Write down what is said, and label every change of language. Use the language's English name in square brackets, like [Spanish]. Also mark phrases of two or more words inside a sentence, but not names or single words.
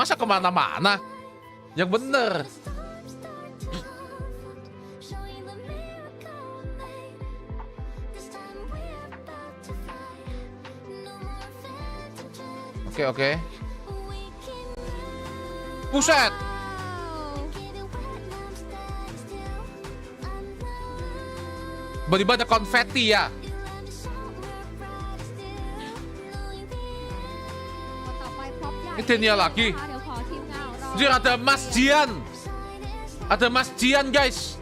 [Indonesian] Masa kemana-mana? Yang bener. Oke. Buset. Tiba-tiba ada konfeti ya. [Thai] ต่อไปพบใหญ่ [Indonesian] Ini Denia lagi. [Thai] นะคะเดี๋ยวขอทีมงานของเรา [Indonesian] Anjir, ada Mas Jian. Ada Mas Jian, guys.